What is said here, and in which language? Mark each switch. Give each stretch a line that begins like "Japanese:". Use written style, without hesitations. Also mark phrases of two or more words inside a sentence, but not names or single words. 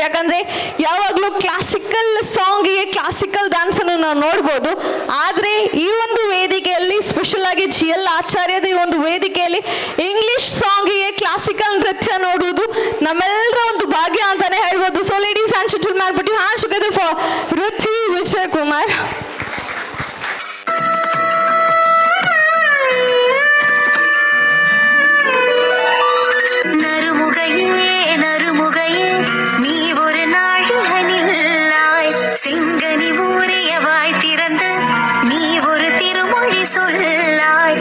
Kannada: ಯಾಕಂದ್ರೆ ಯಾವಾಗಲೂ
English: classical song classical dance
Kannada: ಅನ್ನು ನಾವು ನೋಡ್ಬೋದು, ಆದ್ರೆ ಈ ಒಂದು ವೇದಿಕೆಯಲ್ಲಿ ಸ್ಪೆಷಲ್ ಆಗಿ GL ಆಚಾರ್ಯದ ಈ ಒಂದು ವೇದಿಕೆಯಲ್ಲಿ
English: English song classical
Kannada: ನೃತ್ಯ ನೋಡುವುದು ನಮ್ಮೆಲ್ಲರ ಒಂದು ಭಾಗ್ಯ ಅಂತಾನೆ ಹೇಳ್ಬೋದು.
English: so ladies and gentleman, put your hands together for Ruthvi Vijay Kumar.
Tamil: நறுமுகையே நீ ஒரு நாழிகனில்லாய், செங்கனி ஊறிய வாய் திறந்து நீ ஒரு திருமொழி சொல்லாய்.